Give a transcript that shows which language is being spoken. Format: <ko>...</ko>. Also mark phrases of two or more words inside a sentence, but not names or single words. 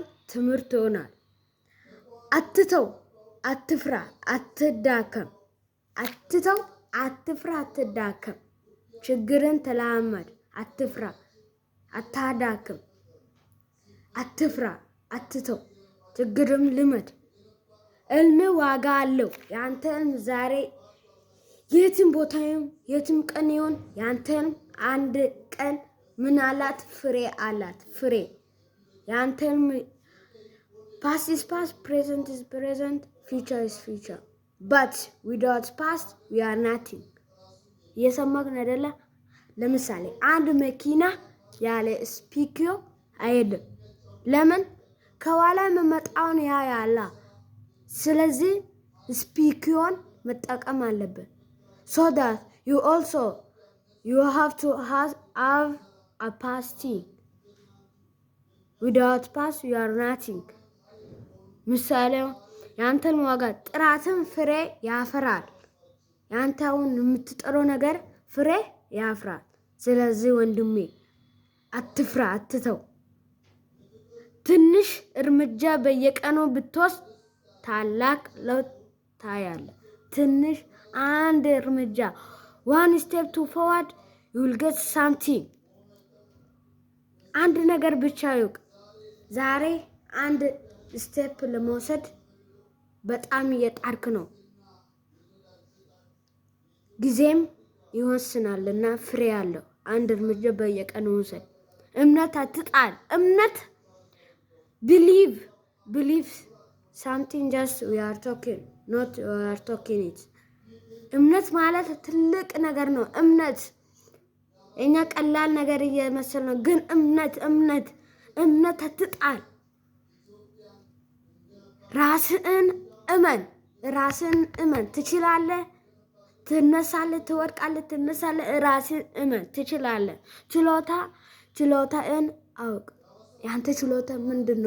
<am>ትምህርት ይሆናል። አትተው፣ አትፍራ፣ አትዳከም። አትተው፣ አትፍራ፣ አትዳከም። ችግርን ተላመድ። አትፍራ፣ አታዳክም። አትፍራ፣ አትተው፣ ችግርም ልመድ። እልም ዋጋ አለው። ያንተን ዛሬ የትም ቦታ ይሁን የትም ቀን ይሁን ያንተን አንድ ቀን ምን አላት? ፍሬ አላት። ፍሬ ያንተን</am> <en>past is past, present is present, future is future, but without past we are nothing።</en> <am>እየሰማክ አይደለ? ለምሳሌ አንድ መኪና ያለ ስፒኪዮ አይሄድም። ለምን? ከኋላ የሚመጣውን ያያላ። ስለዚህ ስፒኪዮን መጠቀም አለብን።</am> <en>so that you have to have a past. without past you are nothing።</en> <am>ምሳሌው ያንተን ዋጋ ጥራትን ፍሬ ያፈራል። ያንተውን የምትጠረው ነገር ፍሬ ያፈራል። ስለዚህ ወንድሜ አትፍራ፣ አትተው። ትንሽ እርምጃ በየቀኑ ብትወስድ ታላቅ ለውጥ ታያለህ። ትንሽ አንድ እርምጃ</am> <en>one step to forward you will get something።</en> <am>አንድ ነገር ብቻ ይውቅ። ዛሬ አንድ ስቴፕ ለመውሰድ በጣም እየጣርክ ነው። ጊዜም ይወስናልና ፍሬ ያለው አንድ እርምጃ በየቀኑ ውሰድ። እምነት አትጣል። እምነት</am> <en>believe something just we are talking not we are talking it።</en> <am>እምነት ማለት ትልቅ ነገር ነው። እምነት እኛ ቀላል ነገር እየመሰለ ነው፣ ግን እምነት አትጣል። ራስን እመን። ትችላለህ፣ ትነሳለህ፣ ትወድቃለህ፣ ትነሳለህ። ራስን እመን፣ ትችላለህ። ችሎታን አውቅ። ያንተ ችሎታ ምንድነው?</am>